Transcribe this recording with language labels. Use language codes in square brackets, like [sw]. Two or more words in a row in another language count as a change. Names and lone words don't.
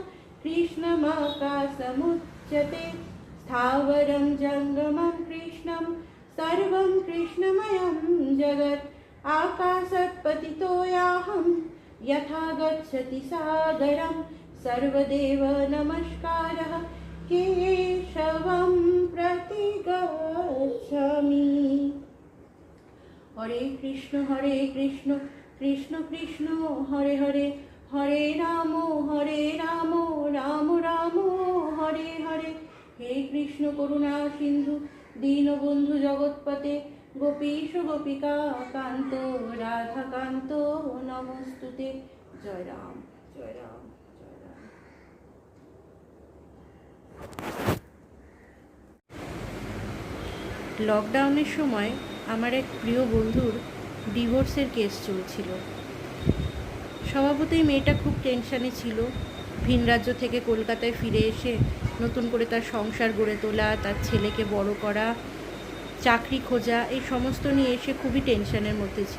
[sa] कृष्णमाकाशमुच्यते स्थावरं जङ्गमं कृष्णं सर्वं कृष्णमयं जगत् आकाशात् पतितो याहं यथा गच्छति सागरं सर्वदेव नमस्कारः केशवं प्रति गच्छामि। हरे कृष्ण कृष्ण कृष्ण हरे हरे हरे राम राम राम हरे हरे। हे कृष्ण करुणा सिंधु दीनबंधु जगत्पते गोपीश गोपिका कांत राधा कांत नमस्तुते। [hi] जय राम जय राम जय राम। [bn] লকডাউনের সময় আমার এক প্রিয় বন্ধুর ডিভোর্সের কেস চলছিল। স্বভাবতই মেয়েটা খুব টেনশানে ছিল। ভিন রাজ্য থেকে কলকাতায় ফিরে এসে নতুন করে তার সংসার গড়ে তোলা, তার ছেলেকে বড় করা, চাকরি খোঁজা, এই সমস্ত নিয়ে সে খুবই টেনশানের মধ্যে ছিল।